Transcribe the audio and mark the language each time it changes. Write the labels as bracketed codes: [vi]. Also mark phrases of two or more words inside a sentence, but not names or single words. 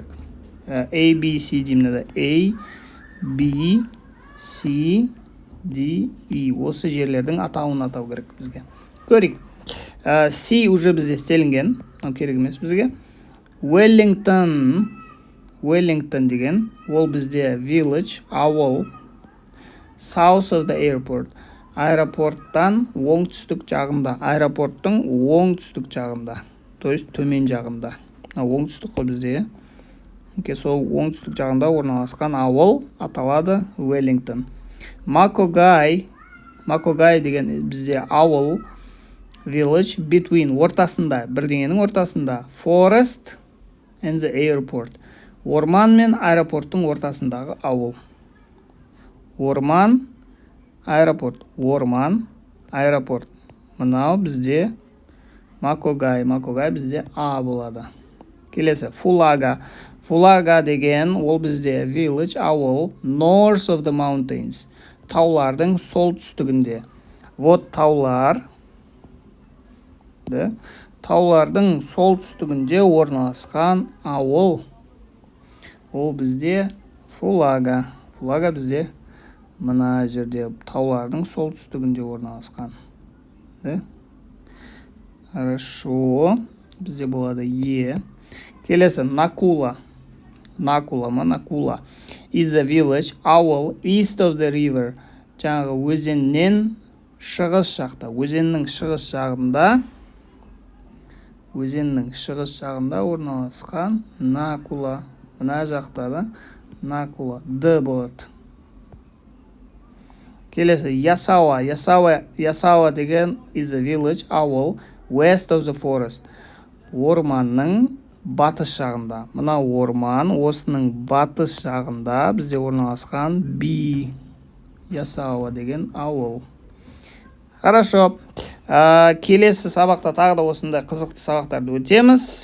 [kk] A, B, C деймін. A, B, C, D, E. Осы жерлердің атауын атау керек бізге. Көрейік. C уже бізде істелінген. Керек емес бізге. Wellington деген, ол бізде village, ауыл. [en] South of the airport. [kk] Аэропорттан оңтүстік жағында. Аэропорттың оңтүстік жағында. [ru] То есть [kk] төмен жағында. Оңтүстік қой бізде. Сол оңтүстік жағында орналасқан ауыл аталады Wellington. Макогай деген бізде ауыл, [en] village, between, [kk] ортасында, бірдеңенің ортасында. [en] Forest and the airport. [kk] Орман мен аэропорттың ортасындағы ауыл. Орман, аэропорт. Орман, аэропорт. Мынау бізде Макогай бізде А болады. Келесі, Фулага деген, ол бізде village, ауыл, [en] north of the mountains. [kk] Таулардың солтүстігінде. Вот таулар. Таулардың солтүстігінде орналасқан ауыл. Ол бізде Фулага. Фулага бізде мына жерде таулардың солтүстігінде орналасқан. Хорошо. Бізде болады Е. Келесі, Накула [en] is a village, [kk] ауыл, [en] east of the river. [kk] Жаңағы өзеннен шығыс жақта. Өзеннің шығыс жағында орналасқан Накула. Мына жақта да Накула. Д болады. Келесі, Ясауа деген [en] is a village, [kk] ауыл, [en] west of the forest. [kk] Орманның батыс жағында. Мына орман, осының батыс жағында бізде орналасқан B. Ясауа деген ауыл. Хорошо. Келесі сабақта тағы да осындай қызықты сабақтарды өтеміз.